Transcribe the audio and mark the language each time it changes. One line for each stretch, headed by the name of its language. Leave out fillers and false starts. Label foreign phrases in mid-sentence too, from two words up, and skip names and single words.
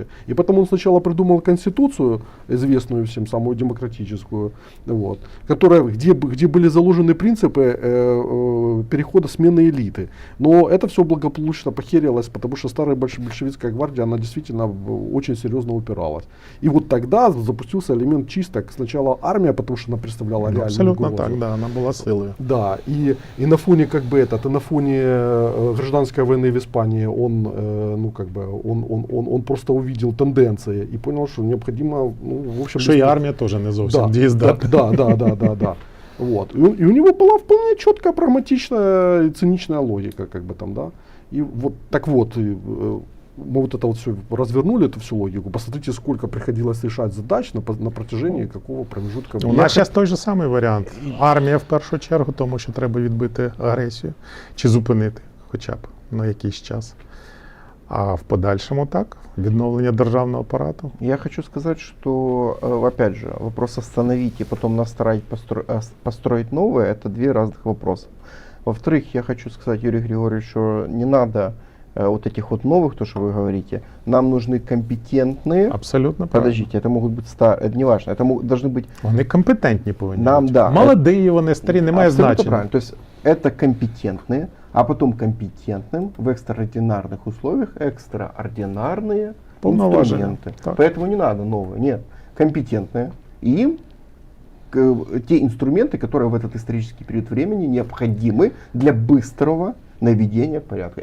Russian: И потом он сначала придумал конституцию, известную всем, самую демократическую, вот, где были заложены принципы перехода смены элиты. Но это все благополучно похерилось, потому что старая большевистская гвардия, она действительно очень серьезно упиралась. И вот тогда запустился элемент чисток. Сначала армия, потому что она представляла реальную
Ukrainian: Абсолютно угрозу. так, да, вона була силою.
Russian: Да, и на фоне как бы и на фоне гражданской войны в Испании он просто увидел тенденции и понял, что необходимо, в общем...
Ukrainian: Що і армія теж не зовсім дієздатна.
Russian: Да. Вот. И у него была вполне четкая, прагматичная и циничная логика, как бы там, да. И вот так вот, мы вот это вот все развернули, эту всю логику. Посмотрите, сколько приходилось решать задач на протяжении какого промежутка
Ukrainian: У
Russian: времени.
Ukrainian: нас зараз той же самий варіант. Армія в першу чергу, тому що треба відбити агресію чи зупинити хоча б на якийсь час. А в подальшому так, відновлення державного апарату.
Russian: Я хочу сказать, что, опять же, вопрос остановить и потом настроить, построить новое, это две разных вопроса. Во-вторых, я хочу сказать, Юрий Григорьевич, что не надо вот этих вот новых, то, что вы говорите, нам нужны компетентные. Абсолютно правильно. Подождите, это могут быть это не важно, это должны быть.
Ukrainian: Вони компетентні повинні
Russian: Нам,
Ukrainian: бути.
Russian: да.
Ukrainian: Молоді вони, старі, немає
Russian: Абсолютно
Ukrainian: значення.
Russian: правильно. То есть это компетентные, а потом компетентным в экстраординарных условиях экстраординарные Полноважения. инструменты. Так. Поэтому не надо новые, нет, компетентные. И им те инструменты, которые в этот исторический период времени необходимы для быстрого наведения порядка.